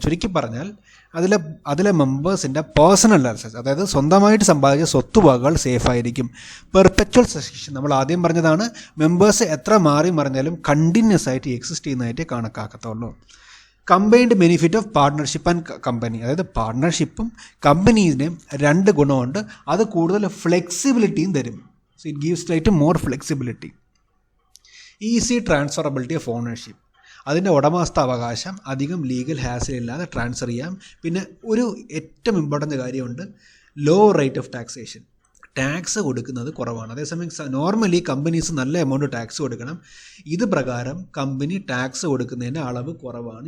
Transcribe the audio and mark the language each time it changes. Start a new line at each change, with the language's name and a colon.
Malayalam: ചുരുക്കി പറഞ്ഞാൽ അതിലെ മെമ്പേഴ്സിൻ്റെ പേഴ്സണൽ അസറ്റ്സ്, അതായത് സ്വന്തമായിട്ട് സമ്പാദിച്ച സ്വത്തുവകകൾ സേഫ് ആയിരിക്കും. പെർപെച്വൽ സക്സഷൻ നമ്മൾ ആദ്യം പറഞ്ഞതാണ്, മെമ്പേഴ്സ് എത്ര മാറി മറിഞ്ഞാലും കണ്ടിന്യൂസ് ആയിട്ട് എക്സിസ്റ്റ് ചെയ്യുന്നതായിട്ട് കണക്കാക്കത്തുള്ളൂ.
English: combined benefit of partnership and company,
Malayalam: അതായത് പാർട്ട്ണർഷിപ്പും കമ്പനീസിനെയും 2 ഗുണമുണ്ട്. അത് കൂടുതൽ ഫ്ലെക്സിബിലിറ്റിയും തരും.
English: So it gives like to more flexibility. Easy transferability of ownership.
Malayalam: അതിൻ്റെ ഉടമസ്ഥ അവകാശം അധികം ലീഗൽ ഹാസിൽ ഇല്ലാതെ ട്രാൻസ്ഫർ ചെയ്യാം. പിന്നെ ഒരു ഏറ്റവും ഇമ്പോർട്ടൻ്റ് കാര്യമുണ്ട്,
English: Low rate of taxation.
Malayalam: Tax കൊടുക്കുന്നത് കുറവാണ്. അതേസമയം നോർമലി കമ്പനീസ് നല്ല എമൗണ്ട് ടാക്സ് കൊടുക്കണം. ഇത് പ്രകാരം കമ്പനി ടാക്സ് കൊടുക്കുന്നതിൻ്റെ അളവ് കുറവാണ്.